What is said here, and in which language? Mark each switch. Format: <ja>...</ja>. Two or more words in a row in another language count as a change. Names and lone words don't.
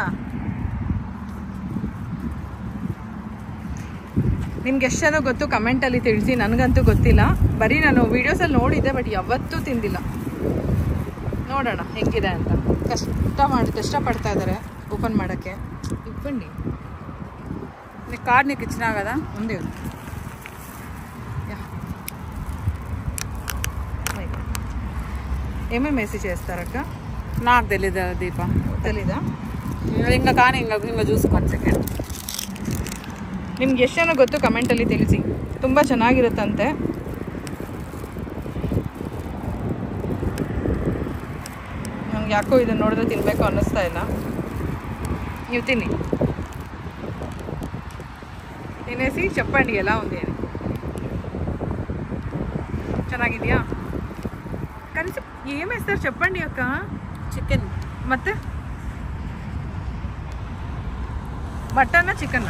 <kn>ನಿಮ್ಗೆ ಎಷ್ಟು ಜನ ಗೊತ್ತು ಕಮೆಂಟಲ್ಲಿ ತಿಳಿಸಿ, ನನಗಂತೂ ಗೊತ್ತಿಲ್ಲ. ಬರೀ ನಾನು ವೀಡಿಯೋಸಲ್ಲಿ ನೋಡಿದ್ದೆ, ಬಟ್ ಯಾವತ್ತೂ ತಿಂದಿಲ್ಲ. ನೋಡೋಣ ಹೆಂಗಿದೆ ಅಂತ. ಕಷ್ಟಪಡ್ತಾ ಇದ್ದಾರೆ ಓಪನ್ ಮಾಡೋಕ್ಕೆ. ಇಪ್ಪಂಡಿ</kn> <te>కార్డ్ నీకు ఇచ్చినా కదా ఉంది. ఏమేమి వేసి చేస్తారక్క? నాకు తెలీదు దీప, తెలీదా? ఇంకా కానీ ఇంకా చూసుకోండి సెకండ్.</te> <kn>ನಿಮ್ಗೆ ಎಷ್ಟು ಜನ ಗೊತ್ತು ಕಮೆಂಟಲ್ಲಿ ತಿಳಿಸಿ, ತುಂಬ ಚೆನ್ನಾಗಿರುತ್ತಂತೆ. ನನಗೆ ಯಾಕೋ ಇದನ್ನು ನೋಡಿದ್ರೆ ತಿನ್ನಬೇಕು ಅನ್ನಿಸ್ತಾ ಇಲ್ಲ. ನೀವು ತಿನ್ನಿ,</kn> <te>తినేసి చెప్పండి ఎలా ఉంది అని. ಚೆನ್ನಾಗಿದೆಯా? కనీసం ఏం వేస్తారు చెప్పండి అక్క. చికెన్ ಮತ್ತೆ మటనా చికెనా?</te>